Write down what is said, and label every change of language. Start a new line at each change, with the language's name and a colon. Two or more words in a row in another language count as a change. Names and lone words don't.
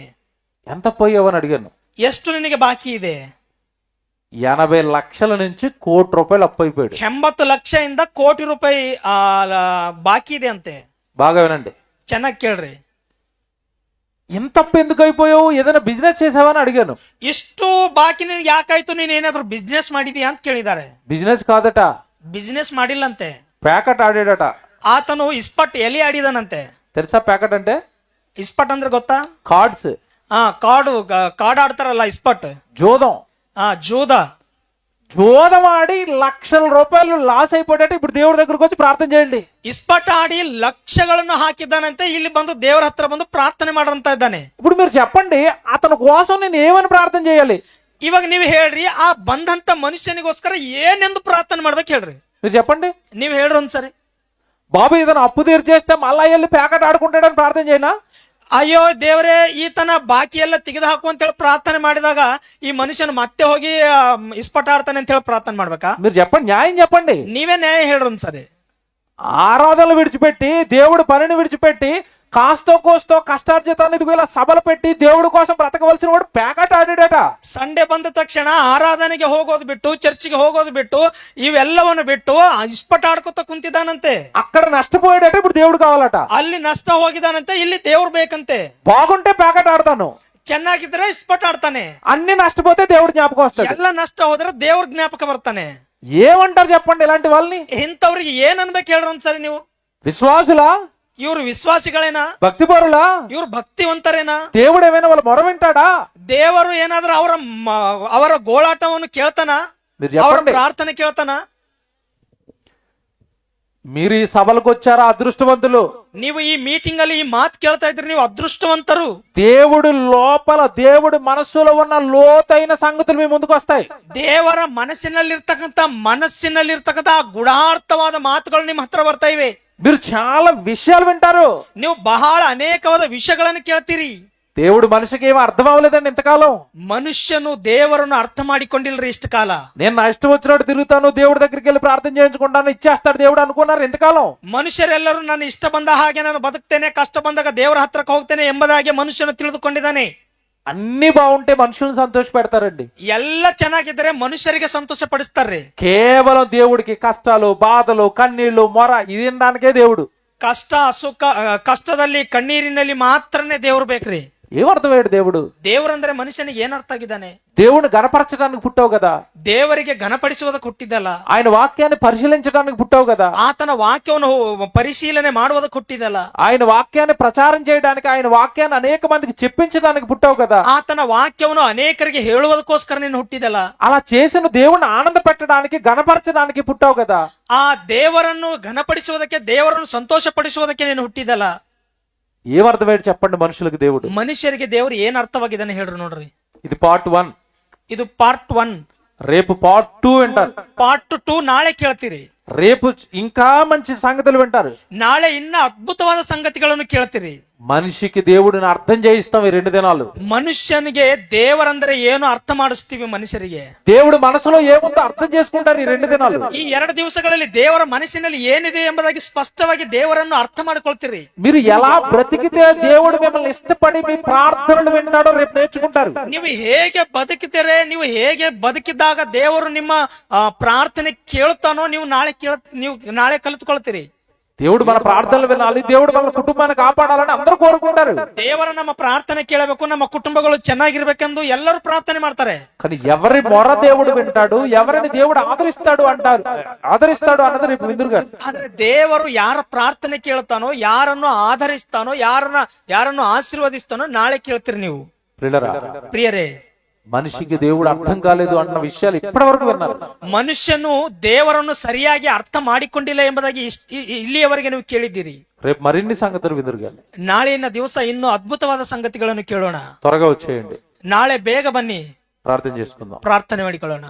Telugu: ఎంత పోయావని అడిగాను.
Kannada: ಎಷ್ಟು ನಿನಗೆ ಬಾಕಿ ಇದೆ?
Telugu: 80 లక్షల నుంచి ₹1 కోటి అప్పు అయిపోయాడు.
Kannada: 80 ಲಕ್ಷದಿಂದ ಕೋಟಿ ರೂಪಾಯಿ ಬಾಕಿ ಇದೆ ಅಂತೆ.
Telugu: బాగా వినండి,
Kannada: ಚೆನ್ನಾಗಿ ಕೇಳ್ರಿ.
Telugu: ఇంత అప్పు ఎందుకు అయిపోయావు? ఏదైనా బిజినెస్ చేసావని అడిగాను.
Kannada: ಇಷ್ಟು ಬಾಕಿ ನಿನಗೆ ಯಾಕಾಯ್ತು? ನೀನ್ ಏನಾದ್ರು ಬಿಸ್ನೆಸ್ ಮಾಡಿದೀಯಾ ಅಂತ ಕೇಳಿದ್ದಾರೆ.
Telugu: బిజినెస్ కాదట,
Kannada: ಬಿಸ್ನೆಸ್ ಮಾಡಿಲ್ಲಂತೆ.
Telugu: ప్యాకెట్ ఆడాడట.
Kannada: ಆತನು ಇಸ್ಪಟ್ ಎಲೆ ಆಡಿದನಂತೆ.
Telugu: తెలుసా ప్యాకెట్ అంటే?
Kannada: ಇಸ್ಪಟ್ ಅಂದ್ರೆ ಗೊತ್ತಾ?
Telugu: కార్డ్స్.
Kannada: ಕಾರ್ಡ್ ಆಡ್ತಾರಲ್ಲ, ಇಸ್ಪಟ್.
Telugu: జోదం. జోదం ఆడి ₹1,00,000 లాస్ అయిపోయాట. ఇప్పుడు దేవుడి దగ్గరకు వచ్చి ప్రార్థన చేయండి.
Kannada: ಇಸ್ಪಟ್ ಆಡಿ ಲಕ್ಷಗಳನ್ನು ಹಾಕಿದ್ದಾನಂತೆ. ಇಲ್ಲಿ ಬಂದು ದೇವರ ಹತ್ರ ಬಂದು ಪ್ರಾರ್ಥನೆ ಮಾಡಂತ ಇದ್ದಾನೆ.
Telugu: ఇప్పుడు మీరు చెప్పండి, అతని కోసం నేను ఏమని ప్రార్థన చేయాలి?
Kannada: ಇವಾಗ ನೀವು ಹೇಳ್ರಿ, ಆ ಬಂದಂತ ಮನುಷ್ಯನಿಗೋಸ್ಕರ ಏನೆಂದು ಪ್ರಾರ್ಥನೆ ಮಾಡ್ಬೇಕು ಹೇಳ್ರಿ.
Telugu: మీరు చెప్పండి,
Kannada: ನೀವು ಹೇಳ್ರಿ ಒಂದ್ಸರಿ.
Telugu: బాబు ఏదైనా అప్పు తీర్చేస్తే మళ్ళా వెళ్ళి ప్యాకెట్ ఆడుకుంటాడని ప్రార్థన చేయనా?
Kannada: ಅಯ್ಯೋ ದೇವರೇ, ಈತನ ಬಾಕಿ ಎಲ್ಲ ತೆಗೆದು ಹಾಕು ಅಂತ ಹೇಳಿ ಪ್ರಾರ್ಥನೆ ಮಾಡಿದಾಗ ಈ ಮನುಷ್ಯನು ಮತ್ತೆ ಹೋಗಿ ಇಸ್ಪಟ ಆಡ್ತಾನೆ ಅಂತ ಹೇಳಿ ಪ್ರಾರ್ಥನೆ ಮಾಡ್ಬೇಕಾ?
Telugu: మీరు చెప్పండి, న్యాయం చెప్పండి.
Kannada: ನೀವೇ ನ್ಯಾಯ ಹೇಳ್ರಿ ಒಂದ್ಸರಿ.
Telugu: ఆరాధనలు విడిచిపెట్టి, దేవుడి పనిని విడిచిపెట్టి కాస్తో కోస్తో కష్టార్జితాన్ని ఇదిగో ఇలా సభలు పెట్టి దేవుడి కోసం బ్రతకవలసిన వాడు పేకాట ఆడాడట.
Kannada: ಸಂಡೆ ಬಂದ ತಕ್ಷಣ ಆರಾಧನೆಗೆ ಹೋಗೋದು ಬಿಟ್ಟು ಚರ್ಚಿಗೆ ಹೋಗೋದು ಬಿಟ್ಟು ಇವೆಲ್ಲವನ್ನು ಬಿಟ್ಟು ಇಸ್ಪಟ್ ಆಡ್ಕೊತ ಕುಂತಿದ್ದಾನಂತೆ.
Telugu: అక్కడ నష్టపోయాడట, ఇప్పుడు దేవుడు కావాలట.
Kannada: ಅಲ್ಲಿ ನಷ್ಟ ಹೋಗಿದಾನಂತೆ, ಇಲ್ಲಿ ದೇವ್ರು ಬೇಕಂತೆ.
Telugu: బాగుంటే పేకాట ఆడతాను,
Kannada: ಚೆನ್ನಾಗಿದ್ರೆ ಇಸ್ಪಟ್ ಆಡ್ತಾನೆ.
Telugu: అన్ని నష్టపోతే దేవుడు జ్ఞాపకం వస్తాడు.
Kannada: ಎಲ್ಲ ನಷ್ಟ ಹೋದ್ರೆ ದೇವ್ರ ಜ್ಞಾಪಕ ಬರ್ತಾನೆ.
Telugu: ఏమంటారు చెప్పండి ఇలాంటి వాళ్ళని?
Kannada: ಇಂಥವ್ರಿಗೆ ಏನ್ ಅನ್ಬೇಕು ಹೇಳ್ರಿ ಒಂದ್ಸರಿ ನೀವು.
Telugu: విశ్వాసులా,
Kannada: ಇವ್ರು ವಿಶ್ವಾಸಿಗಳೇನಾ,
Telugu: భక్తిపరులా,
Kannada: ಇವ್ರು ಭಕ್ತಿವಂತರೇನಾ,
Telugu: దేవుడు ఏమైనా వాళ్ళ మొర వింటాడా?
Kannada: ದೇವರು ಏನಾದ್ರೂ ಅವರ ಗೋಳಾಟವನ್ನು ಕೇಳ್ತಾನ,
Telugu: మీరు
Kannada: ಅವರ
Telugu: చెప్పండి.
Kannada: ಪ್ರಾರ್ಥನೆ ಕೇಳ್ತಾನ?
Telugu: మీరు ఈ సభలకు వచ్చారా అదృష్టవంతులు.
Kannada: ನೀವು ಈ ಮೀಟಿಂಗ್ ಅಲ್ಲಿ ಈ ಮಾತು ಕೇಳ್ತಾ ಇದ್ರಿ, ನೀವು ಅದೃಷ್ಟವಂತರು.
Telugu: దేవుడు లోపల, దేవుడి మనస్సులో ఉన్న లోతైన సంగతులు మీ ముందుకు వస్తాయి.
Kannada: ದೇವರ ಮನಸ್ಸಿನಲ್ಲಿರ್ತಕ್ಕಂಥ ಆ ಗುಢಾರ್ಥವಾದ ಮಾತುಗಳು ನಿಮ್ಮ ಹತ್ರ ಬರ್ತಾ ಇವೆ.
Telugu: మీరు చాలా విషయాలు వింటారు.
Kannada: ನೀವು ಬಹಳ ಅನೇಕವಾದ ವಿಷಯಗಳನ್ನು ಕೇಳ್ತೀರಿ.
Telugu: దేవుడు మనిషికి ఏమీ అర్థం అవ్వలేదండి ఇంతకాలం.
Kannada: ಮನುಷ್ಯನು ದೇವರನ್ನು ಅರ್ಥ ಮಾಡಿಕೊಂಡಿಲ್ರಿ ಇಷ್ಟ ಕಾಲ.
Telugu: నేను నా ఇష్టం వచ్చినట్టు తిరుగుతాను, దేవుడి దగ్గరికి వెళ్ళి ప్రార్థన చేయించుకుంటాను, ఇచ్చేస్తాడు దేవుడు అనుకున్నారు ఇంతకాలం.
Kannada: ಮನುಷ್ಯರೆಲ್ಲರೂ ನನ್ನ ಇಷ್ಟ ಬಂದ ಹಾಗೆ ನಾನು ಬದುಕ್ತೇನೆ, ಕಷ್ಟ ಬಂದಾಗ ದೇವರ ಹತ್ರಕ್ಕೆ ಹೋಗ್ತೇನೆ ಎಂಬುದಾಗಿ ಮನುಷ್ಯನು ತಿಳಿದುಕೊಂಡಿದ್ದಾನೆ.
Telugu: అన్ని బాగుంటే మనుషులను సంతోష పెడతారండి.
Kannada: ಎಲ್ಲ ಚೆನ್ನಾಗಿದ್ರೆ ಮನುಷ್ಯರಿಗೆ ಸಂತೋಷ ಪಡಿಸ್ತಾರ್ರಿ.
Telugu: కేవలం దేవుడికి కష్టాలు, బాధలు, కన్నీళ్లు, మొర ఇది వినడానికే దేవుడు.
Kannada: ಕಷ್ಟ ಸುಖ, ಕಷ್ಟದಲ್ಲಿ ಕಣ್ಣೀರಿನಲ್ಲಿ ಮಾತ್ರನೇ ದೇವ್ರು ಬೇಕ್ರಿ.
Telugu: ఏమర్థమయ్యాడు దేవుడు?
Kannada: ದೇವರಂದ್ರೆ ಮನುಷ್ಯನಿಗೆ ಏನ್ ಅರ್ಥ ಆಗಿದ್ದಾನೆ?
Telugu: దేవుడిని గణపరచడానికి పుట్టావు కదా,
Kannada: ದೇವರಿಗೆ ಘನಪಡಿಸುವುದಕ್ಕೆ ಹುಟ್ಟಿದಲ್ಲ.
Telugu: ఆయన వాక్యాన్ని పరిశీలించడానికి పుట్టావు కదా,
Kannada: ಆತನ ವಾಕ್ಯವನ್ನು ಪರಿಶೀಲನೆ ಮಾಡುವುದಕ್ಕೆ ಹುಟ್ಟಿದಲ್ಲ.
Telugu: ఆయన వాక్యాన్ని ప్రచారం చేయడానికి, ఆయన వాక్యాన్ని అనేక మందికి చెప్పించడానికి పుట్టావు కదా,
Kannada: ಆತನ ವಾಕ್ಯವನ್ನು ಅನೇಕರಿಗೆ ಹೇಳುವುದಕ್ಕೋಸ್ಕರ ನೀನು ಹುಟ್ಟಿದಲ್ಲ.
Telugu: అలా చేసిన దేవుణ్ణి ఆనంద పెట్టడానికి, గణపరచడానికి పుట్టావు కదా.
Kannada: ಆ ದೇವರನ್ನು ಘನಪಡಿಸುವುದಕ್ಕೆ, ದೇವರನ್ನು ಸಂತೋಷ ಪಡಿಸುವುದಕ್ಕೆ ನೀನು ಹುಟ್ಟಿದಲ್ಲ.
Telugu: ఏమర్థమయ్యాడు చెప్పండి మనుషులకు దేవుడు?
Kannada: ಮನುಷ್ಯರಿಗೆ ದೇವರು ಏನ್ ಅರ್ಥವಾಗಿದ್ದಾನೆ ಹೇಳ್ರಿ ನೋಡ್ರಿ.
Telugu: ఇది పార్ట్ 1.
Kannada: ಇದು ಪಾರ್ಟ್ 1.
Telugu: రేపు పార్ట్ 2 వింటారు.
Kannada: ಪಾರ್ಟ್ 2 ನಾಳೆ ಕೇಳ್ತೀರಿ.
Telugu: రేపు ఇంకా మంచి సంగతులు వింటారు.
Kannada: ನಾಳೆ ಇನ್ನ ಅದ್ಭುತವಾದ ಸಂಗತಿಗಳನ್ನು ಕೇಳ್ತೀರಿ.
Telugu: మనిషికి దేవుడిని అర్థం చేయిస్తాం ఈ 2 దినాలు.
Kannada: ಮನುಷ್ಯನಿಗೆ ದೇವರಂದ್ರೆ ಏನು ಅರ್ಥ ಮಾಡಿಸ್ತೀವಿ ಮನುಷ್ಯರಿಗೆ.
Telugu: దేవుడు మనసులో ఏముందో అర్థం చేసుకుంటారు ఈ 2 దినాలు.
Kannada: ಈ 2 ದಿವಸಗಳಲ್ಲಿ ದೇವರ ಮನಸ್ಸಿನಲ್ಲಿ ಏನಿದೆ ಎಂಬುದಾಗಿ ಸ್ಪಷ್ಟವಾಗಿ ದೇವರನ್ನು ಅರ್ಥ ಮಾಡಿಕೊಳ್ತೀರಿ.
Telugu: మీరు ఎలా బ్రతికితే దేవుడు మిమ్మల్ని ఇష్టపడి మీ ప్రార్థనలు వింటాడో రేపు నేర్చుకుంటారు.
Kannada: ನೀವು ಹೇಗೆ ಬದುಕಿದರೆ, ನೀವು ಹೇಗೆ ಬದುಕಿದಾಗ ದೇವರು ನಿಮ್ಮ ಪ್ರಾರ್ಥನೆ ಕೇಳುತ್ತಾನೋ ನೀವು ನಾಳೆ ಕಲಿತುಕೊಳ್ತೀರಿ.
Telugu: దేవుడు మన ప్రార్థనలు వినాలి, దేవుడు మన కుటుంబాన్ని కాపాడాలని అందరూ కోరుకుంటారు.
Kannada: ದೇವರ ನಮ್ಮ ಪ್ರಾರ್ಥನೆ ಕೇಳಬೇಕು, ನಮ್ಮ ಕುಟುಂಬಗಳು ಚೆನ್ನಾಗಿರ್ಬೇಕೆಂದು ಎಲ್ಲರೂ ಪ್ರಾರ್ಥನೆ ಮಾಡ್ತಾರೆ.
Telugu: కానీ ఎవరి మొర దేవుడు వింటాడు, ఎవరిని దేవుడు ఆదరిస్తాడు అన్నది రేపు విందురుగా.
Kannada: ಆದ್ರೆ ದೇವರು ಯಾರ ಪ್ರಾರ್ಥನೆ ಕೇಳ್ತಾನೋ, ಯಾರನ್ನು ಆಧರಿಸ್ತಾನೋ, ಯಾರನ್ನು ಆಶೀರ್ವದಿಸ್ತಾನೋ ನಾಳೆ ಕೇಳ್ತೀರಿ ನೀವು. ಪ್ರಿಯರೇ,
Telugu: మనిషికి దేవుడు అర్థం కాలేదు అన్న విషయాలు ఇప్పటి వరకు విన్నారు.
Kannada: ಮನುಷ್ಯನು ದೇವರನ್ನು ಸರಿಯಾಗಿ ಅರ್ಥ ಮಾಡಿಕೊಂಡಿಲ್ಲ ಎಂಬುದಾಗಿ ಇಲ್ಲಿಯವರೆಗೆ ನೀವು ಕೇಳಿದ್ದೀರಿ.
Telugu: రేపు మరిన్ని సంగతులు విదురుగా.
Kannada: ನಾಳಿನ ದಿವಸ ಇನ್ನೂ ಅದ್ಭುತವಾದ ಸಂಗತಿಗಳನ್ನು ಕೇಳೋಣ.
Telugu: త్వరగా వచ్చేయండి,
Kannada: ನಾಳೆ ಬೇಗ ಬನ್ನಿ,
Telugu: ప్రార్థన చేసుకుందాం.
Kannada: ಪ್ರಾರ್ಥನೆ ಮಾಡಿಕೊಳ್ಳೋಣ.